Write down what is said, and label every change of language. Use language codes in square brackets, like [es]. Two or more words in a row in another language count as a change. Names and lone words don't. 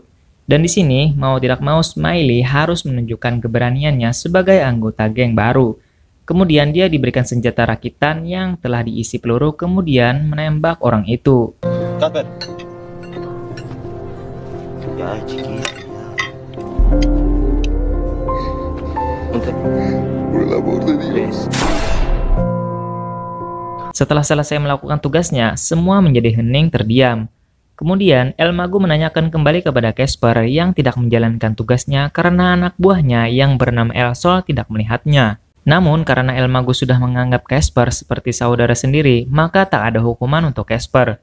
[id] Dan di sini, mau tidak mau Smiley harus menunjukkan keberaniannya sebagai anggota geng baru. Kemudian dia diberikan senjata rakitan yang telah diisi peluru kemudian menembak orang itu. [es] Ya, chiquito. Por el amor de Dios. [id] Setelah selesai melakukan tugasnya, semua menjadi hening terdiam. Kemudian, El Mago menanyakan kembali kepada Casper yang tidak menjalankan tugasnya karena anak buahnya yang bernama El Sol tidak melihatnya. Namun, karena El Mago sudah menganggap Casper seperti saudara sendiri, maka tak ada hukuman untuk Casper.